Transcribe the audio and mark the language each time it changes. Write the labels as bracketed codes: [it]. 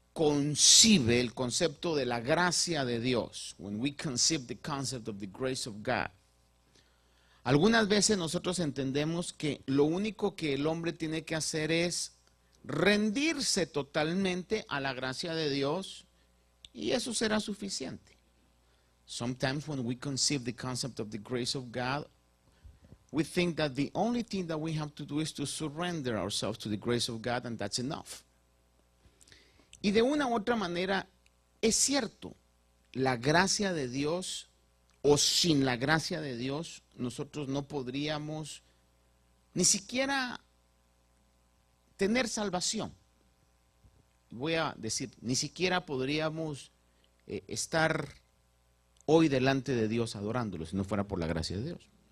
[es] concibe el concepto de la gracia de Dios, [en] when we conceive the concept of the grace of God, [es] algunas veces nosotros entendemos que lo único que el hombre tiene que hacer es rendirse totalmente a la gracia de Dios y eso será suficiente. [en] Sometimes when we conceive the concept of the grace of God, we think that the only thing that we have to do is to surrender ourselves to the grace of God and that's enough. [es] Y de una u otra manera es cierto, la gracia de Dios o sin la gracia de Dios nosotros no podríamos ni siquiera tener salvación. Voy a decir, ni siquiera podríamos estar hoy delante de Dios adorándolo si no fuera por la gracia de Dios.